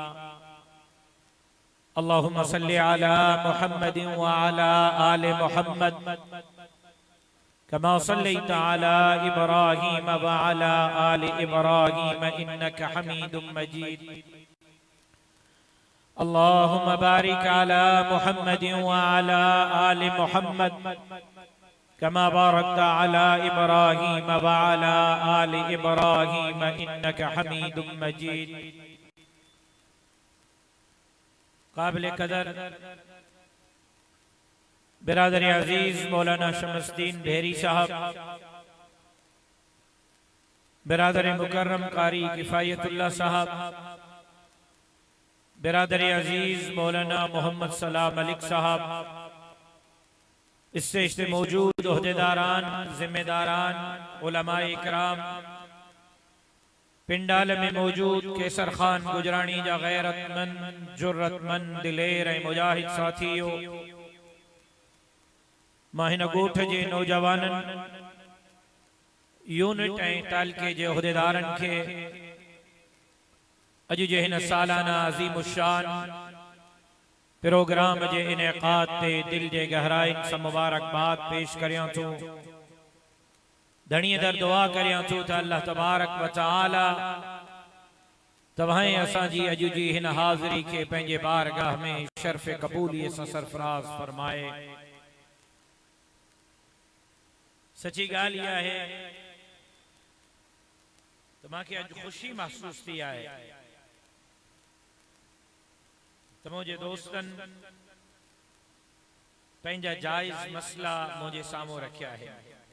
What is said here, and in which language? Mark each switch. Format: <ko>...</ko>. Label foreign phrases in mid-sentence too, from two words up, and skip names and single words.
<ar>اللهم صل على محمد وعلى آل محمد كما صليت على إبراهيم وعلى آل إبراهيم إنك حميد مجيد. اللهم بارك على محمد وعلى آل محمد كما باركت على إبراهيم وعلى آل إبراهيم إنك حميد مجيد.</ar> <ur>قابل قدر برادر عزیز مولانا شمس الدین بھیری صاحب، برادر مکرم قاری کفایت اللہ صاحب، برادر عزیز مولانا محمد سلام ملک صاحب, اس اسٹیج پہ موجود عہدیداران، ذمہ داران، علمائے اکرام، پنڈال میں موجود کیسر خان گجرانی جا غیرت مند، جرات مند، دلیر مجاہد ساتھیوں,</ur> <sd>माहिन गोठ जे नौजवानन, यूनिट ऐं तालके जे उहदेदारन के अॼु जे हिन सालाना अज़ीमुशान प्रोग्राम जे इनेकाद ते दिल जे गहराइन सां मुबारकबाद पेश करियां थो। धणीअ दर दुआ करियां थो त</sd> <ar>الله تبارك وتعالى</ar> <sd>तव्हां असांजी अॼु जी हिन हाज़िरी खे पंहिंजे बारगाह में शर्फ़ क़बूलियत सां सरफराज़ फरमाए। सची ॻाल्हि इहा आहे त मूंखे अॼु ख़ुशी महसूस थी आहे त मुंहिंजे दोस्तनि पंहिंजा जाइज़ मसला मुंहिंजे साम्हूं रखिया आहिनि।</sd>